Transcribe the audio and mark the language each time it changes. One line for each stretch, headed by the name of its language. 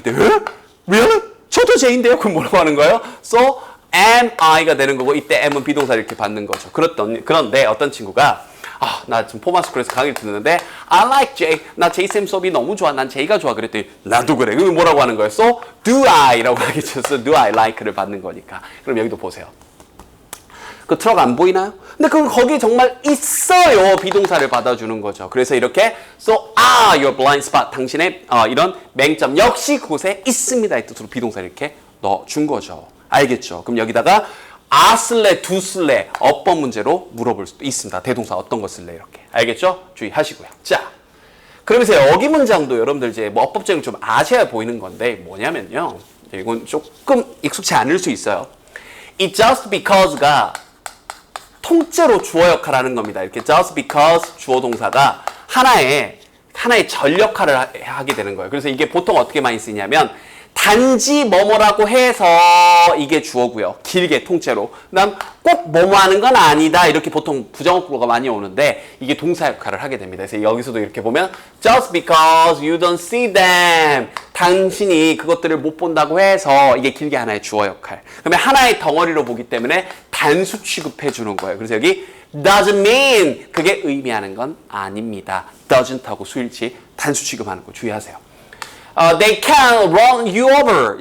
Korean: 그랬더니
English: Really?
Korean: 저도 Jay인데요? 그럼 뭐라고 하는 거예요?
English: So am I
Korean: 가 되는 거고 이때 am은 비동사를 이렇게 받는 거죠. 그런데 어떤 친구가 나 지금 포마스쿨에서 강의를 듣는데
English: I like Jay.
Korean: 나 제이쌤 수업이 너무 좋아. 난 제이가 좋아. 그랬더니 나도 그래. 그럼 뭐라고 하는 거예요?
English: So do I
Korean: 라고 하겠죠. So do I like를 받는 거니까. 그럼 여기도 보세요. 그 트럭 안 보이나요? 근데 거기 정말 있어요. 비동사를 받아주는 거죠. 그래서 이렇게
English: So are your blind spot.
Korean: 당신의 이런 맹점 역시 그곳에 있습니다. 이 뜻으로 비동사를 이렇게 넣어준 거죠. 알겠죠? 그럼 여기다가 쓸래, 두 쓸래 어법 문제로 물어볼 수도 있습니다. 대동사 어떤 거 쓸래 이렇게. 알겠죠? 주의하시고요. 자, 그러면서 여기 문장도 여러분들 이제 어법적으로 좀 아셔야 보이는 건데 뭐냐면요. 이건 조금 익숙치 않을 수 있어요. It just because가 통째로 주어 역할을 하는 겁니다. 이렇게 just because 주어 동사가 하나의 절 역할을 하게 되는 거예요. 그래서 이게 보통 어떻게 많이 쓰냐면 단지 뭐뭐라고 해서 이게 주어고요. 길게 통째로. 그다음 꼭 뭐뭐 하는 건 아니다. 이렇게 보통 부정어구가 많이 오는데 이게 동사 역할을 하게 됩니다. 그래서 여기서도 이렇게 보면
English: just because you don't see them.
Korean: 당신이 그것들을 못 본다고 해서 이게 길게 하나의 주어 역할. 그러면 하나의 덩어리로 보기 때문에 단수 취급해 주는 거예요. 그래서 여기
English: doesn't mean
Korean: 그게 의미하는 건 아닙니다. doesn't 하고 수일치 단수 취급하는 거 주의하세요.
English: They can run you over.